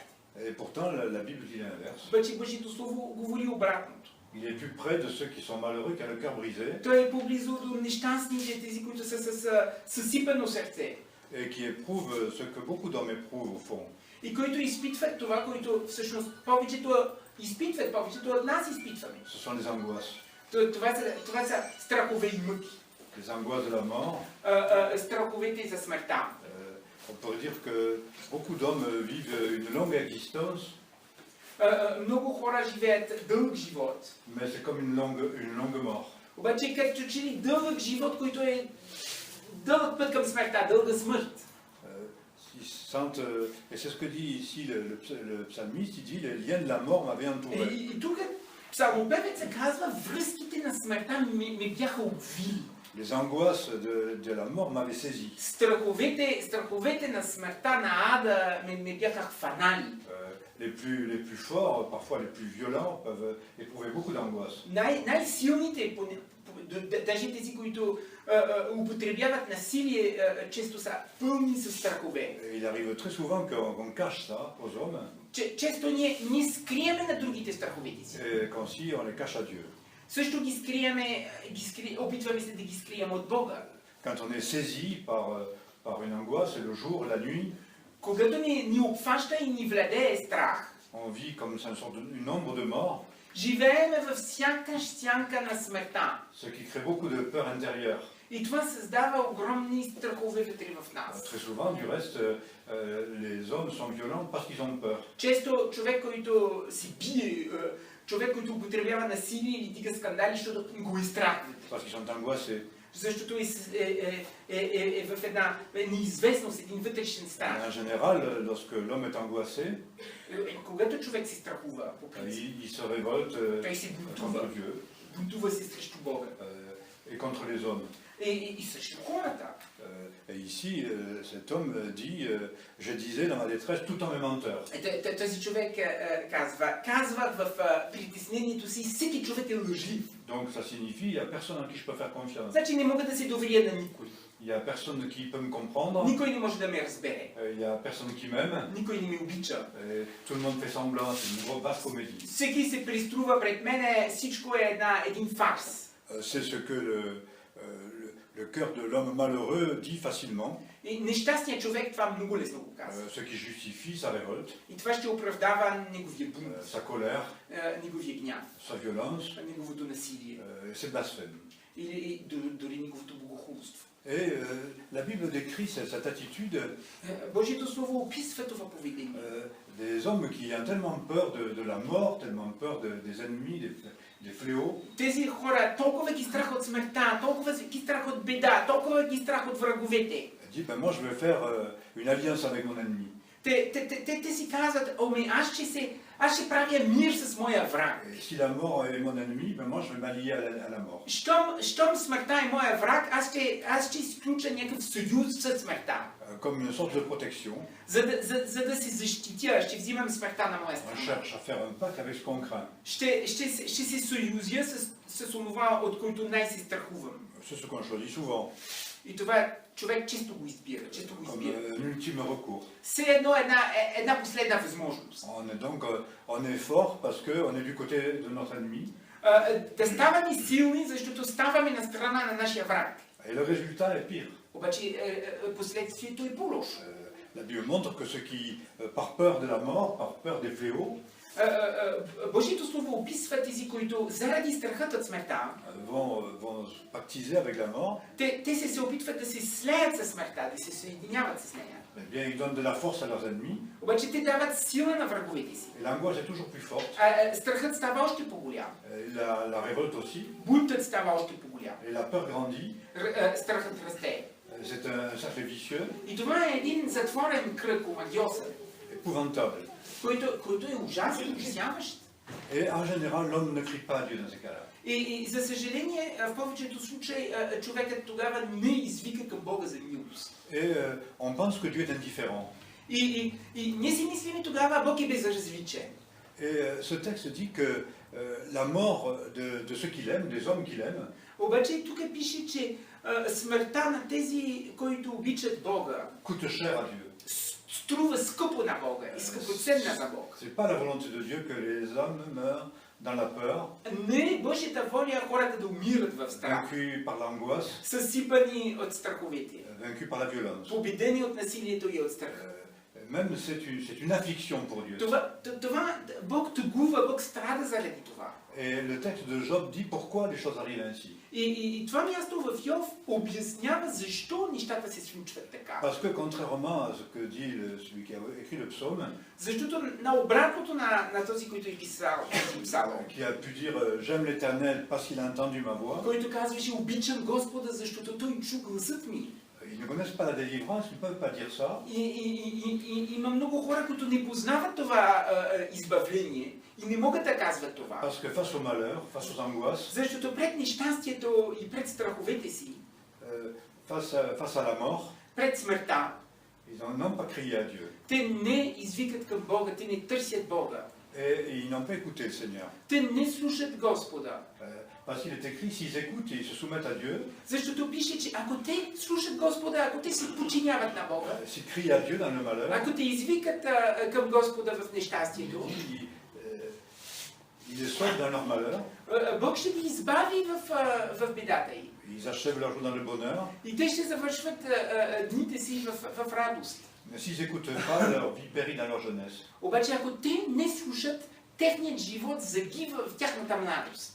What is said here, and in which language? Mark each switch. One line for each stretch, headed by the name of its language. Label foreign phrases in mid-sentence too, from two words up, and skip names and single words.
French: Et pourtant, la Bible dit l'inverse.
Bulgarian: Обаче Божието Слово говори обратното.
French: Il est plus près de ceux qui sont malheureux, qui ont le cœur brisé,
Bulgarian: Той е поблизо до нещастните, тези, които са с съсипано сърце.
French: et qui éprouvent ce que beaucoup d'hommes éprouvent au fond.
Bulgarian: И които изпитват това, което всъщност повечето изпитват, повечето от нас изпитваме.
French: Ce sont les angoisses.
Bulgarian: Това са страхове и мъки.
French: Les angoisses de la mort.
Bulgarian: Страховете за смъртта.
French: On pourrait dire que beaucoup d'hommes vivent une longue existence,
Bulgarian: Много хора живеят дълъг живот.
French: mais c'est comme une longue mort.
Bulgarian: Обаче като че ли дълъг живот, който е дълъг път към смъртта, дълга смърт.
French: Ils sentent, et c'est ce que dit ici le psalmiste, il dit, les liens de la mort m'avaient entouré.
Bulgarian: И тук псалмопевецът казва, връзките на смъртта ме бяха обвили.
French: Les angoisses de la mort m'avaient saisi.
Bulgarian: Страховете на смъртта, на ада ме бяха хванали.
French: Les plus forts, parfois les plus violents, peuvent éprouver beaucoup d'angoisse.
Bulgarian: Най-силните, даже тези, които употребяват насилие, често са пълни с страхове.
French: Et il arrive très souvent qu'on cache ça aux hommes,
Bulgarian: Често ние скриеме на другите страховете си.
French: comme si on les cache à Dieu.
Bulgarian: Също ги скриеме, опитваме се да ги скрием от Бога.
French: Quand on est saisi par une angoisse, le jour, la nuit,
Bulgarian: Когато ни обхваща и ни владее страх,
French: on vit comme une sorte une ombre de mort,
Bulgarian: живееме във всяка сянка на смъртта.
French: ce qui crée beaucoup de peur intérieure.
Bulgarian: И това създава огромни страхове вътре в нас.
French: Très souvent, du reste, les hommes sont violents parce qu'ils ont peur.
Bulgarian: Често човек, който си бие, човек, който употребява насилие или дига скандали, защото го е страх.
French: Parce qu'ils sont angoissés.
Bulgarian: Защото е в една неизвестност, един вътрешен страх.
French: En général, lorsque l'homme est angoissé,
Bulgarian: Когато човек се страхува, по принцип,
French: il se révolte
Bulgarian: той се бунтува.
French: contre Dieu
Bulgarian: Бунтува се срещу Бога.
French: et contre les hommes.
Bulgarian: И срещу хората.
French: Et ici, cet homme dit, je disais dans ma détresse, tout en mes menteurs.
Bulgarian: Този човек казва в притеснението си, всеки човек е лъжлив.
French: Donc ça signifie, il n'y a personne en qui je peux faire confiance.
Bulgarian: Значи не мога да се доверя на никой.
French: Il n'y a personne qui peut me comprendre.
Bulgarian: Никой не може да ме разбере.
French: Il n'y a personne qui m'aime.
Bulgarian: Никой не ме обича.
French: Tout le monde fait semblant, c'est une vaste comédie.
Bulgarian: Всеки се приструва пред мене, всичко е един фарс.
French: C'est ce que le cœur de l'homme malheureux dit facilement.
Bulgarian: И нещастният човек това много лесно го казва.
French: Ce qui justifie sa révolte,
Bulgarian: И това ще оправдава неговия бунт,
French: sa colère,
Bulgarian: неговия гняв,
French: sa violence,
Bulgarian: неговото насилие
French: ses blasphèmes.
Bulgarian: или дори неговото богохулство.
French: Et la Bible décrit cette attitude
Bulgarian: Божието Слово описва това поведение.
French: des hommes qui ont tellement peur de la mort, tellement peur des ennemis, des fléaux,
Bulgarian: Тези хора толкова ги страх от смъртта, толкова ги страх от беда, толкова ги страх от враговете.
French: Il dit, ben moi je vais faire une alliance avec mon ennemi.
Bulgarian: Те си казват, ами аз ще правя мир с моя враг.
French: Et si la mort est mon ennemi, ben moi je vais m'allier à la mort.
Bulgarian: Щом смъртта е моя враг, аз ще изключа някакъв съюз с смъртта.
French: Comme une sorte de protection.
Bulgarian: За да се защитя, ще взимам смъртта на моя
French: On
Bulgarian: страна.
French: cherche à faire un pacte avec ce qu'on craint.
Bulgarian: Ще се съюзя с онова, от който най-се страхувам.
French: C'est ce qu'on choisit souvent,
Bulgarian: И това човек често го избира.
French: comme un ultime recours.
Bulgarian: Все едно една последна възможност.
French: On est fort parce qu'on est du côté de notre ennemi.
Bulgarian: Да ставаме силни, защото ставаме на страна на нашия враг.
French: Et le résultat est pire.
Bulgarian: Обаче последствието е по-лошо.
French: La Bible montre que ceux qui, par peur de la mort, par peur des fléaux,
Bulgarian: Божието Слово описва тези, които заради страхът от смъртта,
French: vont pactiser avec la mort,
Bulgarian: те се опитват да се слеят със смъртта, да се съединяват с нея.
French: eh bien, ils donnent de la force à leurs ennemis.
Bulgarian: Обаче те дават сила на враговете си.
French: Et l'angoisse est toujours plus forte.
Bulgarian: Страхът става още по-голям.
French: La révolte aussi.
Bulgarian: Бунтът става още по-голям.
French: Et la peur grandit.
Bulgarian: Страхът расте.
French: C'est un cercle vicieux,
Bulgarian: И това е един затворен кръг, омагиосен,
French: épouvantable.
Bulgarian: който е ужасен, ужасяващ.
French: Et en général, l'homme ne crie pas à Dieu dans ces cas-là.
Bulgarian: И за съжаление, в повечето случаи човекът тогава не извика към Бога за милост.
French: Et on pense que Dieu est indifférent.
Bulgarian: И ние си мислим тогава, Бог е безразличен.
French: Et ce texte dit que la mort de ceux qu'il aime, des hommes qu'il aime,
Bulgarian: Обаче тук пише, че смъртта на тези, които обичат Бога,
French: coûte cher à Dieu.
Bulgarian: струва скъпо на Бога и скъпоценна за Бог.
French: C'est pas la volonté de Dieu que les hommes meurent dans la peur,
Bulgarian: Не е Божията воля хората да умират в страх,
French: vaincus par l'angoisse,
Bulgarian: съсипани от страховете,
French: vaincus par la violence.
Bulgarian: победени от насилието и от страха.
French: Même c'est une affliction pour Dieu.
Bulgarian: Това Бог тъгува, Бог страда заради това.
French: Et le texte de Job dit pourquoi les choses arrivent ainsi.
Bulgarian: И това място в Йов обяснява защо нещата се случват така.
French: Parce que contrairement à ce que dit celui qui a écrit le psaume,
Bulgarian: Защото на обратното на този, който е писал псалом,
French: qui a pu dire j'aime l'Éternel parce qu'il a entendu ma voix,
Bulgarian: който казваше обичам Господа, защото той чу гласът ми.
French: ils ne connaissent pas la délivrance, ils ne peuvent pas dire ça.
Bulgarian: И има много хора, които не познават това избавление и не могат да казват това.
French: Parce que face au malheur, face aux angoisses,
Bulgarian: Защото пред нещастието и пред страховете си,
French: face à la mort,
Bulgarian: пред смъртта,
French: ils n'ont pas crié à Dieu.
Bulgarian: те не извикат към Бога, те не търсят Бога.
French: Et ils n'ont pas écouté le Seigneur.
Bulgarian: Те не слушат Господа.
French: Parce qu'il est écrit, s'ils écoutent et ils se soumettent à Dieu,
Bulgarian: Защото пише, че ако те слушат Господа, ако те се подчиняват на Бога,
French: s'ils crient à Dieu dans le malheur,
Bulgarian: ако те извикат към Господа в нещастието,
French: ils les sauvent dans leur malheur,
Bulgarian: Бог ще ги избави в бедата й.
French: ils achèvent leur jour dans le bonheur.
Bulgarian: И те ще завършват дните си в радост.
French: Mais s'ils n'écoutent pas, leur vie périt dans leur jeunesse.
Bulgarian: Обаче ако те не слушат, техният живот загива в тяхната младост.